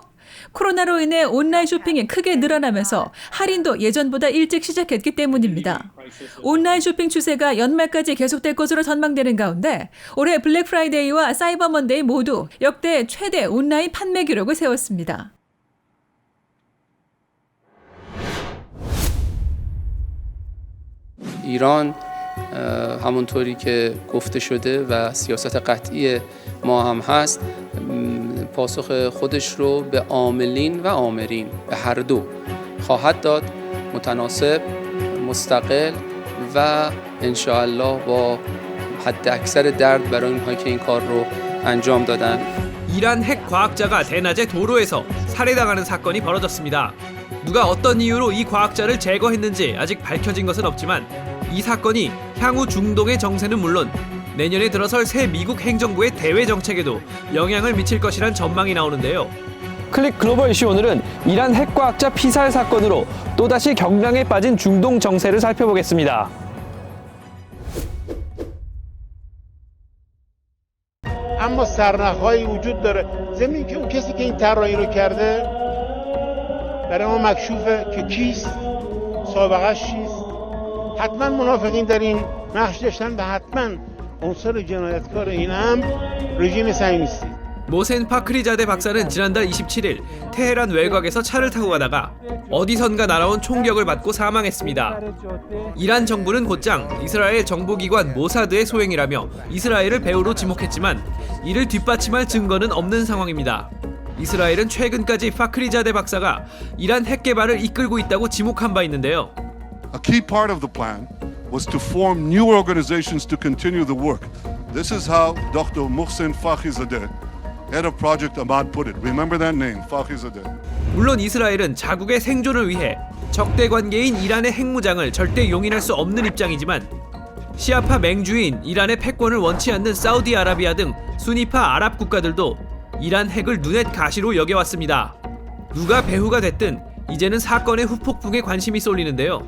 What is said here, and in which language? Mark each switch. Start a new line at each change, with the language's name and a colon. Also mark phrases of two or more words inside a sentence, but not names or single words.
Korean: 코로나로 인해 온라인 쇼핑이 크게 늘어나면서 할인도 예전보다 일찍 시작했기 때문입니다. 온라인 쇼핑 추세가 연말까지 계속될 것으로 전망되는 가운데 올해 블랙 프라이데이와 사이버 먼데이 모두 역대 최대 온라인 판매 기록을 세웠습니다.
Persian: ایران همونطوری که گفته شده و سیاست قطعی ما هم هست پاسخ خودش رو به عاملین و آمرین به هر دو خواهد داد متناسب مستقل و انشاءالله با حد اکثر درد برای اونهایی که این کار رو انجام دادن.
Korean: 이란 핵 과학자가 대낮에 도로에서 살해당하는 사건이 벌어졌습니다. 누가 어떤 이유로 이 과학자를 제거했는지 아직 밝혀진 것은 없지만 이 사건이 향후 중동의 정세는 물론 내년에 들어설 새 미국 행정부의 대외 정책에도 영향을 미칠 것이란 전망이 나오는데요. 클릭 글로벌 이슈 오늘은 이란 핵과학자 피살 사건으로 또다시 경랑에 빠진 중동 정세를 살펴보겠습니다.
Persian: اما سرنخ‌هایی وجود داره ضمن اینکه اون کسی که این طراحی رو کرده برای ما مکشوفه که کیست، سابقه‌اش چیست. حتما منافقین در این نقش داشتن و حتما عنصر جنایتکار این هم رژیم صهیونیستی.
Korean: 모센 파크리자데 박사는 지난달 27일 테헤란 외곽에서 차를 타고 가다가 어디선가 날아온 총격을 맞고 사망했습니다. 이란 정부는 곧장 이스라엘 정보기관 모사드의 소행이라며 이스라엘을 배후로 지목했지만 이를 뒷받침할 증거는 없는 상황입니다. 이스라엘은 최근까지 파크리자데 박사가 이란 핵 개발을 이끌고 있다고 지목한 바 있는데요.
English: A key part of the plan was to form new organizations to continue the work. This is how Dr. Mohsen Fakhrizadeh, head of Project Ahmad, put it. Remember that name, Fakhrizadeh.
Korean: 물론 이스라엘은 자국의 생존을 위해 적대 관계인 이란의 핵무장을 절대 용인할 수 없는 입장이지만 시아파 맹주인 이란의 패권을 원치 않는 사우디아라비아 등 수니파 아랍 국가들도 이란 핵을 눈엣 가시로 여겨왔습니다. 누가 배후가 됐든 이제는 사건의 후폭풍에 관심이 쏠리는데요.